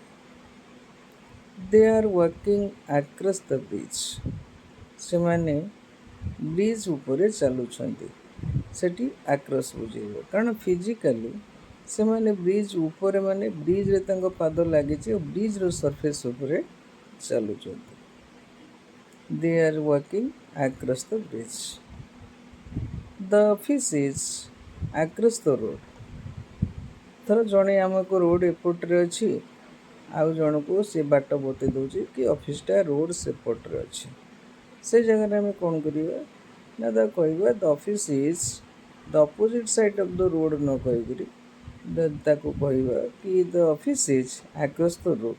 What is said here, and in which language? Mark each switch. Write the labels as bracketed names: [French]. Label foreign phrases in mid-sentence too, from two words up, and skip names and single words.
[English] They are walking across the bridge, [Odia] ସେମାନେ ବ୍ରିଜ୍ ଉପରେ ଚାଲୁଛନ୍ତି। ସେଠି ଆକ୍ରସ୍ ବୁଝେଇବ, କାରଣ ଫିଜିକାଲି ସେମାନେ ବ୍ରିଜ୍ ଉପରେ, ମାନେ ବ୍ରିଜ୍ରେ ତାଙ୍କ ପାଦ ଲାଗିଛି ଓ ବ୍ରିଜ୍ର ସରଫେସ୍ ଉପରେ ଚାଲୁଛନ୍ତି। [English] They are walking across the bridge. The office is across the road. [Odia] ଧର ଜଣେ ଆମକୁ ରୋଡ଼ ଏପଟରେ ଅଛି, ଆଉ ଜଣକୁ ସେ ବାଟ ବତେଇ ଦେଉଛି କି ଅଫିସଟା ରୋଡ଼ ସେପଟରେ ଅଛି। ସେ ଜାଗାରେ ଆମେ କ'ଣ କରିବା ନା ତାକୁ କହିବା [English] the office is the opposite side of the road, [Odia] ନ କହିକରି ତାକୁ କହିବା କି [English] the office is across the road.